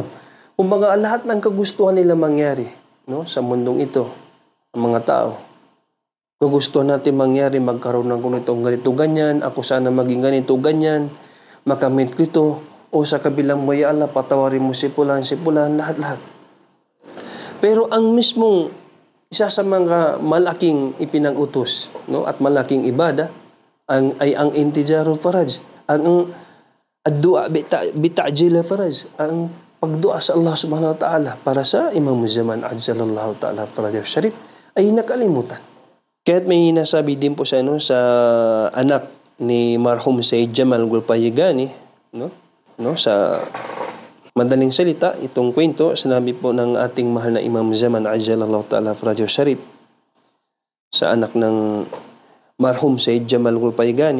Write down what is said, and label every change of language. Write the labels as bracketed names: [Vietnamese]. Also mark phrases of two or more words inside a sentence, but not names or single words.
[Filipino] Kumbaga, lahat ng kagustuhan nila mangyari, no, sa mundong ito, ang mga tao, kagustuhan natin mangyari, magkaroon ng ganito, ganyan, ako sana maging ganito, ganyan, makamit ko ito, o sa kabilang mo, [Arabic] يا الله, [Filipino] patawarin mo si Pulan, lahat-lahat. Pero ang mismong isa sa mga malaking ipinag-utos, no, at malaking ibada ay ang [Arabic] انتظار الفرج, [Filipino] ang [Arabic] الدعاء بتعجيل الفرج, [Filipino] ang pagdua sa [Arabic] الله سبحانه وتعالى [Filipino] para sa Imam Zaman [Arabic] عجل الله تعالى فرجه الشريف [Filipino] ay nakalimutan. Kaya't may nasabi din po sa anak ni marhum Sayyid Jamal Gulpayigani, no, sa madaling salita, itong kwento, sinabi po ng ating mahal na Imam Zaman [Arabic] عجل الله تعالى فرجه الشريف [Filipino] sa anak ng marhum Sayyid Jamal Gulpayigani.